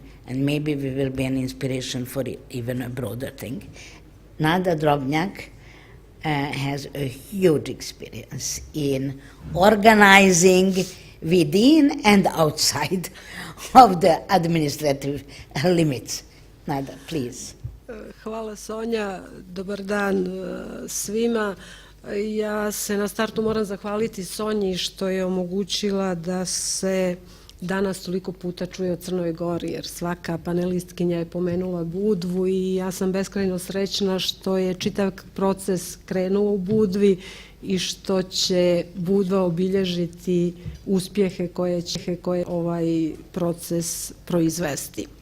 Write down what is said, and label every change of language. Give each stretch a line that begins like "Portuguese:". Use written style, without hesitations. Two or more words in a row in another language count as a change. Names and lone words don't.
English: And maybe we will be an inspiration for even a broader thing. Nada Drobnjak has a huge experience in organizing within and outside of the administrative limits. Nada, please.
Serbian: Hvala Sonja, dobar dan svima. Ja se na startu moram zahvaliti Sonji što je omogućila da se danas toliko puta čuje o Crnoj Gori, jer svaka panelistkinja je pomenula Budvu i ja sam beskrajno srećna što je čitav proces krenuo u Budvi i što će Budva obilježiti uspjehe koje će ovaj proces proizvesti.